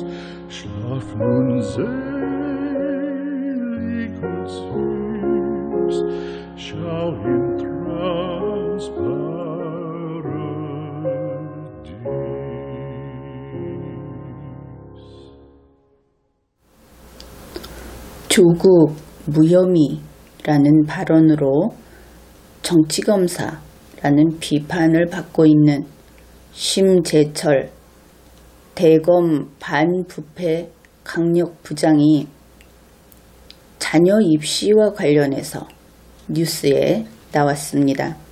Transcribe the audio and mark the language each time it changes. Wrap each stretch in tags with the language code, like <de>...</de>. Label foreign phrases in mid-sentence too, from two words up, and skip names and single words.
<de>Schlaf nun selig und süß, schau im Traumsparadies.</de> <ko>조국 무혐의라는 발언으로 정치검사라는 비판을 받고 있는 심재철 대검 반부패 강력부장이 자녀 입시와 관련해서 뉴스에 나왔습니다.</ko>